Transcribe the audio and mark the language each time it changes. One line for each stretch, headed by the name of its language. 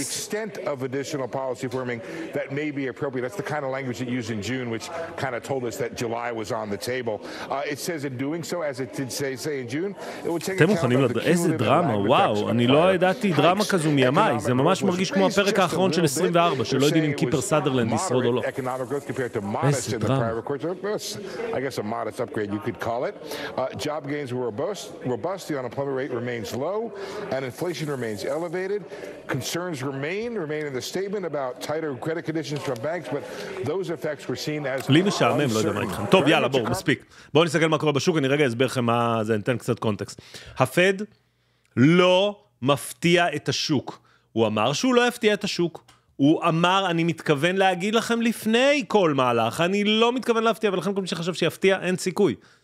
English: extent of additional policy firming that may be appropriate. That's the kind of language it used in June, which kind of told us that July was on the table. It says in doing so, as it did say in June, it would take account of the
Hebrew: איזה דרמה, וואו, אני לא ידעתי דרמה כזו מימיי, זה ממש מרגיש כמו הפרק האחרון של 24, שלא יודעים אם קיפר סאדרלנד ישרוד או לא. איזה דרמה.
English: I guess a modest upgrade you could call it. Job gains were robust, the unemployment rate remains low, and inflation remains elevated. Concerns remain in the statement about tighter credit conditions from banks, but those effects were seen as...
Hebrew: לי משעמם, לא יודע מה איתכם. טוב, יאללה, בואו, מספיק. בואו נסתכל מה קורה בשוק, אני רגע אסביר לכם מה זה, ניתן קצת קונטקסט. הפד לא מפתיע את השוק. הוא אמר שהוא לא יפתיע את השוק. הוא אמר, אני מתכוון להגיד לכם לפני כל מהלך, אני לא מתכוון להפתיע, ולכן כל מי שחשב שיפתיע, אין סיכוי.